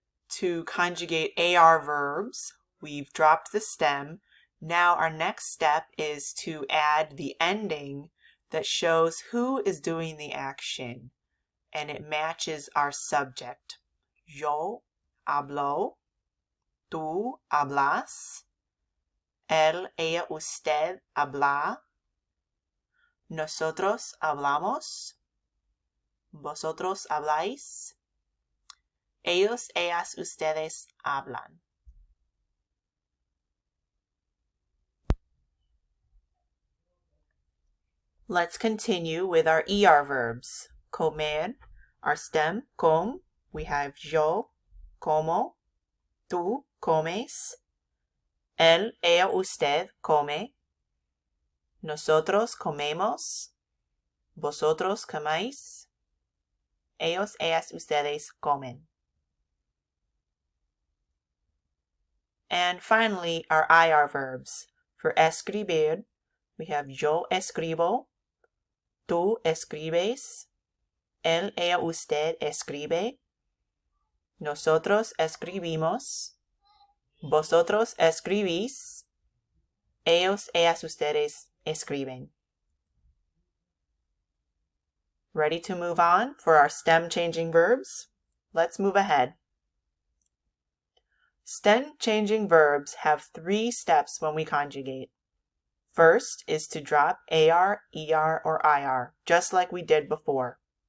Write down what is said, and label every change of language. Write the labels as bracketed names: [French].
[English] To conjugate AR verbs, we've dropped the stem. Now our next step is to add the ending that shows who is doing the action, and it matches our subject. [Spanish] Yo hablo, tú hablas, él, ella, usted habla, nosotros hablamos, vosotros habláis, ellos, ellas, ustedes hablan. [English] Let's continue with our ER verbs. [Spanish] Comer, [English] our stem, [Spanish] com, [English] we have [Spanish] yo, como, tú, comes, él, ella, usted, come, nosotros comemos, vosotros coméis, ellos, ellas, ustedes comen. [English] And finally, our IR verbs. For [Spanish] escribir, [English] we have [Spanish] yo escribo, tú escribes, él, ella, usted escribe, nosotros escribimos, vosotros escribís, ellos, ellas, ustedes escriben. [English] Ready to move on for our stem-changing verbs? Let's move ahead. Stem-changing verbs have three steps when we conjugate. First is to drop AR, ER, or IR, just like we did before.